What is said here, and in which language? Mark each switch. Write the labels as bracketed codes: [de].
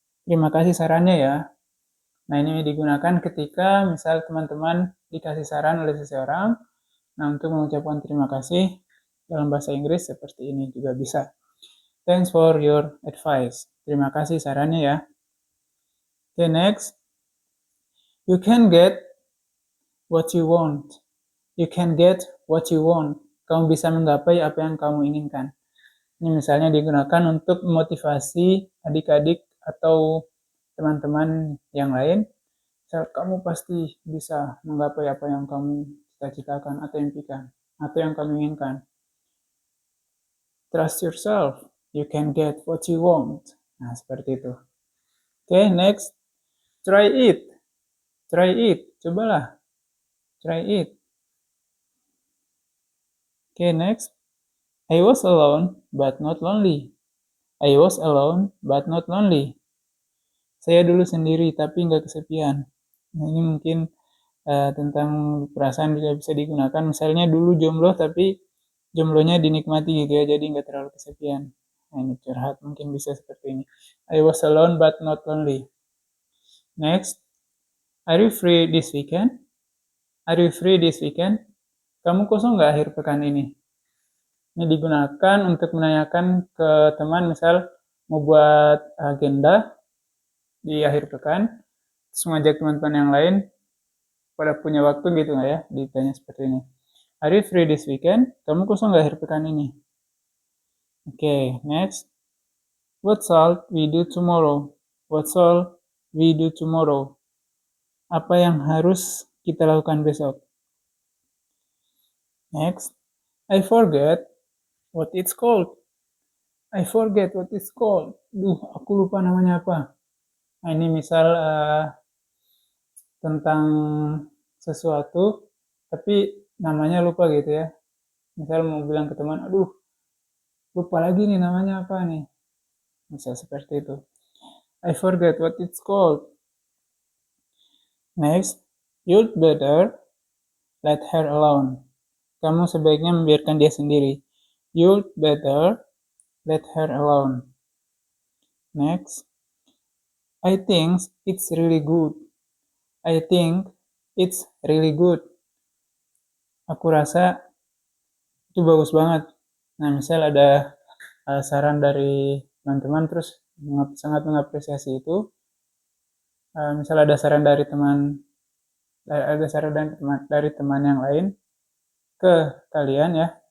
[id] Terima kasih sarannya ya. Nah, ini digunakan ketika misal teman-teman dikasih saran oleh seseorang. Nah, untuk mengucapkan terima kasih dalam bahasa Inggris seperti ini juga bisa. [en] Thanks for your advice. [id] Terima kasih sarannya ya. [en] Okay, next. You can get what you want. You can get what you want. [id] Kamu bisa menggapai apa yang kamu inginkan. Ini misalnya digunakan untuk memotivasi adik-adik atau teman-teman yang lain. Kamu pasti bisa menggapai apa yang kamu cita-citakan atau impikan, atau yang kamu inginkan. [en] Trust yourself. You can get what you want. [id] Nah, seperti itu. [en] Okay, next. Try it. Try it. [id] Cobalah. [en] Try it. Okay, next. I was alone but not lonely. I was alone but not lonely. [id] Saya dulu sendiri tapi nggak kesepian. Nah, ini mungkin tentang perasaan juga bisa digunakan. Misalnya dulu jomblo tapi jomblonya dinikmati gitu ya, jadi nggak terlalu kesepian. Nah, ini curhat mungkin bisa seperti ini. [en] I was alone but not lonely. Next, are you free this weekend? Are you free this weekend? [id] Kamu kosong nggak akhir pekan ini? Ini digunakan untuk menanyakan ke teman, misal mau buat agenda di akhir pekan, terus mengajak teman-teman yang lain pada punya waktu gitu nggak ya, ditanya seperti ini. [en] Are you free this weekend? [id] Kamu kosong nggak akhir pekan ini? [en] Oke, next. What shall we do tomorrow? What shall we do tomorrow? [id] Apa yang harus kita lakukan besok? [en] Next. I forget what it's called. I forget what it's called. [id] Duh, aku lupa namanya apa. Nah, ini misal tentang sesuatu, tapi namanya lupa gitu ya. Misal mau bilang ke teman, aduh, lupa lagi nih namanya apa nih. Misal seperti itu. [en] I forget what it's called. Next, you'd better let her alone. [id] Kamu sebaiknya membiarkan dia sendiri. [en] You'd better let her alone. Next, I think it's really good. I think it's really good. [id] Aku rasa itu bagus banget. Nah, misal ada saran dari teman-teman terus sangat mengapresiasi itu. Misal ada saran dari teman, ada saran dari teman yang lain ke kalian ya.